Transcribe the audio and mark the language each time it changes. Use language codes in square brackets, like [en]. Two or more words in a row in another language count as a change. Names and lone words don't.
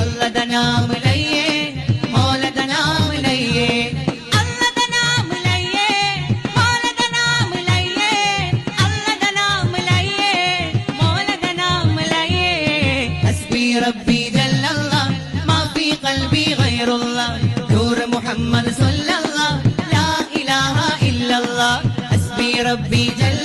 [pa] دا نام لئیے مولا دا نام لئیے اللہ دا نام لئیے مولا دا نام لئیے اللہ دا نام لئیے مولا دا نام لئیے [ar] حسبي ربي جل الله ما في قلبي غير الله نور محمد صلى الله لا إله إلا الله حسبي ربي